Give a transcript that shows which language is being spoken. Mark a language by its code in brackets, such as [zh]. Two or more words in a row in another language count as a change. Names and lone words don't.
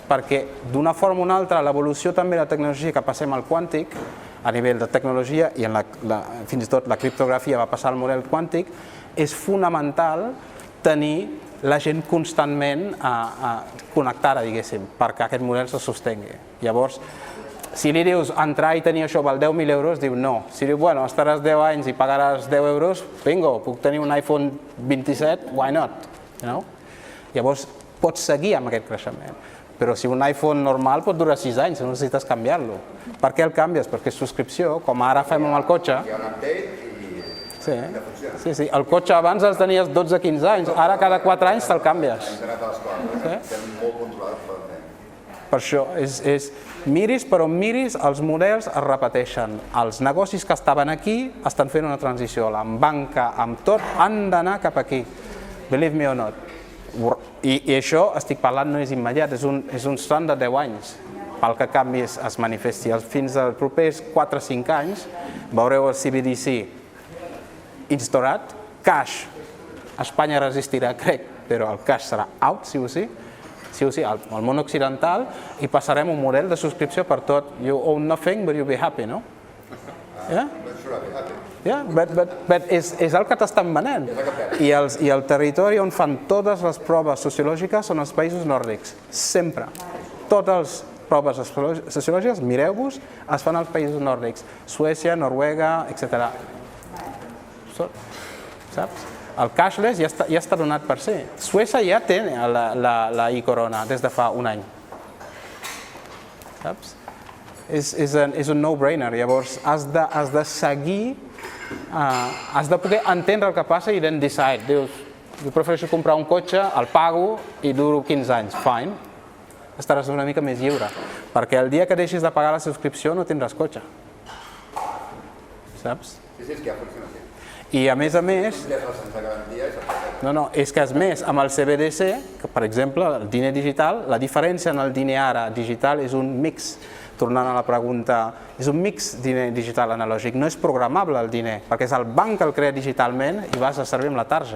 [ca] Perquè d'una forma o una altra l'evolució també de la tecnologia que passem al quàntic, a nivell de tecnologia i fins i tot la criptografia va passar al model quàntic, és fonamental tenir la gent constantment connectada, diguéssim, perquè aquest model se sostengui. Llavors, si li dius entrar i tenir això val 10.000 euros, diu no. Si diu, bueno, estaràs 10 anys i pagaràs 10 euros, bingo, puc tenir un iPhone 27, [en] why not? [ca] Llavors, pots seguir amb aquest creixement. Però si un iPhone normal pot durar 6 anys, no necessites canviar-lo. Per què el canvies? Perquè és subscripció, com ara fem amb el cotxe. Hi ha un update i Sí. El cotxe abans els tenies 12-15 anys, ara cada 4 anys te'l canvies. Estem molt controlats per això, miris per on miris, els models es repeteixen. Els negocis que estaven aquí estan fent una transició, la banca, amb tot, han d'anar cap aquí. [en] Believe me or not. [ca] I això, estic parlant, no és immediat, és un stand de 10 anys. Pel que canvis es manifesti. Fins als propers 4-5 anys veureu el CBDC instaurat, cash, Espanya resistirà, crec, però el cash serà out, sí o sí, al món occidental, i passarem un model de subscripció per tot. [en] You own nothing, but you'll be happy, no? Yeah, but [ca] és el que t'estan venent. I el territori on fan totes les proves sociològiques són els països nòrdics, sempre. Totes les proves sociològiques, mireu-vos, es fan als països nòrdics, Suècia, Noruega, etc. Saps? El cashless ja està donat per si. Suècia ja té la e-corona des de fa un any. Saps? És un no-brainer. Llavors has de seguir, has de poder entendre el que passa i [en] then decide. [ca] Dius, jo prefereixo comprar un cotxe, el pago i duro 15 anys. Fine. Estaràs una mica més lliure. Perquè el dia que deixis de pagar la subscripció no tindràs cotxe. Saps? Sí, és que ja funciona així. I a més, és que amb el CBDC, per exemple, el diner digital, la diferència en el diner ara digital és un mix, tornant a la pregunta, és un mix diner digital analògic, no és programable el diner, perquè és el banc que el crea digitalment i vas a servir amb la tarja.